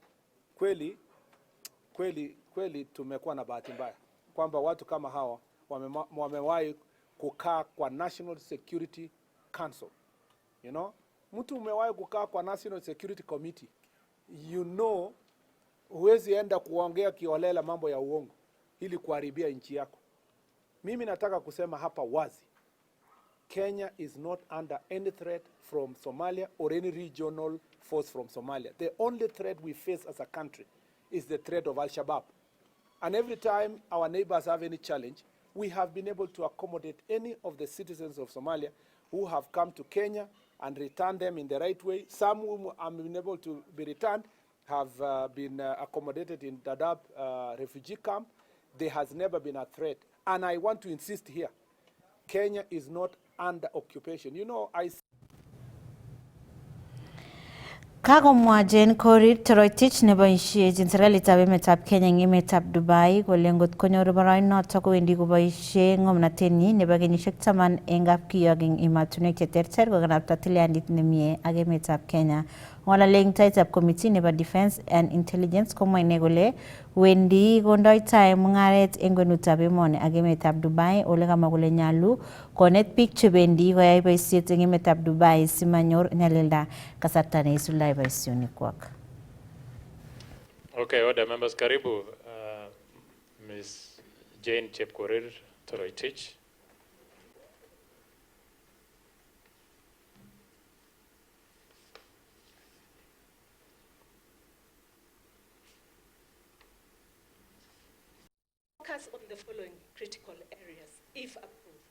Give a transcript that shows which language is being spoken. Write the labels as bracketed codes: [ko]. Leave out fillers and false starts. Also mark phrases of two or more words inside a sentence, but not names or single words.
[sw] Kweli tumekuwa na bahati mbaya kwamba watu kama hawa wamewahi kukaa kwa National Security Council. [en] You know, [sw] mtu umewahi kukaa kwa National Security Committee. [en] You know, [sw] huwezi enda kuongea kiholela mambo ya uongo ili kuharibia nchi yako. Mimi nataka kusema hapa wazi. [en] Kenya is not under any threat from Somalia or any regional force from Somalia. The only threat we face as a country is the threat of Al-Shabaab. And every time our neighbors have any challenge, we have been able to accommodate any of the citizens of Somalia who have come to Kenya and return them in the right way. Some who have been able to be returned have been accommodated in Dadaab refugee camp. There has never been a threat. And I want to insist here, Kenya is not under occupation. You know, [kln] Kagomwa Jane Korir Torotich neboisien serikalitab emetab Kenya eng emetab Dubai kole ngot konyor boroinoto kowendi koboisie ngomnotenyi nebo kenyisiek 10 eng kapkiyok eng emotinwek cheterter kokanapta tilyandit nemie ak emetab Kenya. Ng'olole eng taitab committee nebo Defence and Intelligence komwa ine kole wendi kondoi tai mung'aret eng kwenutab emoni ak emetab Dubai ole kamwa kole nyalu konet biik chebendi koyai boisiet eng emetab Dubai simanyor nyalilda kasarta neisuldoi boisionikwak. [en] Okay, order members, [sw] karibu Ms. Jane Chepkorir Toroitich. [en] Focus on the following critical areas, if approved.